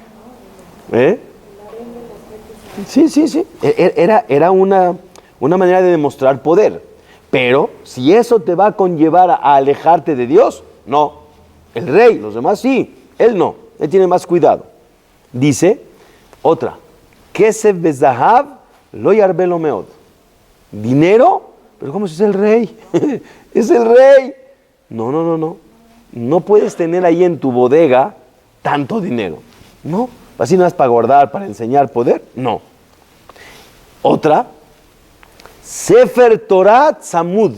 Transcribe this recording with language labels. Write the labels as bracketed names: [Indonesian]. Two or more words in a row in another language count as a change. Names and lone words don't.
[Spanish] Sí. Era una manera de demostrar poder. Pero si eso te va a conllevar a alejarte de Dios, no. El rey, los demás sí, él no. Él tiene más cuidado. Dice otra, [Hebrew] כסף וזהב לא ירבה לו מאד. [Spanish] Dinero, pero ¿cómo si es el rey? Es el rey. No. No puedes tener ahí en tu bodega tanto dinero. No. Así no es para guardar, para enseñar poder. No. Otra, Sefer Torah Tzamud.